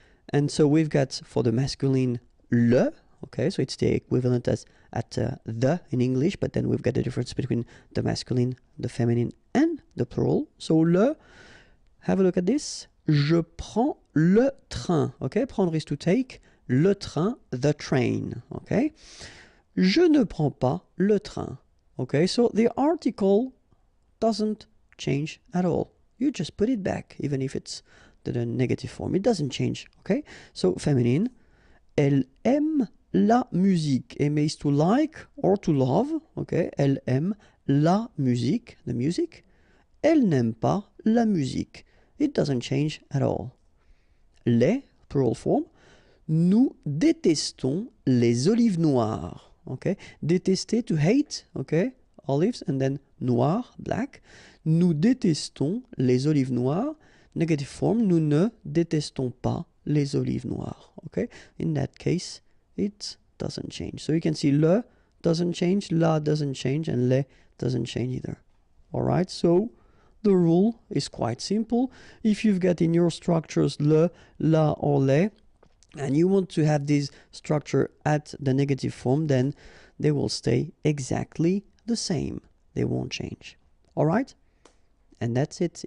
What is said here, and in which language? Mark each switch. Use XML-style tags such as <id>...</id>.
<en>And so we've got for the masculine le, okay, so it's the equivalent as at the in English, but then we've got the difference between the masculine, the feminine, and the plural. So le, have a look at this.</en> <fr>Je prends le train,</fr> <en>okay? Prendre is to take,</en> <fr>le train,</fr> <en>the train, okay?</en> <fr>Je ne prends pas le train, okay?</fr> <en>So the article doesn't change at all. You just put it back, even if it's the negative form. It doesn't change, okay? So, feminine,</en> <fr>elle aime la musique.</fr> <en>Aimer is to like or to love, okay?</en> <fr>Elle aime la musique,</fr> <en>the music.</en> <fr>Elle n'aime pas la musique.</fr> <en>It doesn't change at all. Les, plural form,</en> <fr>nous détestons les olives noires,</fr> <en>okay? Détester, to hate, okay? Olives, and then noir, black.</en> <fr>Nous détestons les olives noires.</fr> <en>Negative form,</en> <fr>nous ne détestons pas les olives noires.</fr> <en>Okay? In that case, it doesn't change. So you can see le doesn't change, la doesn't change, and le doesn't change either. Alright, so the rule is quite simple. If you've got in your structures le, la, or le, and you want to have this structure at the negative form, then they will stay exactly the same. They won't change. Alright? And that's it.</en>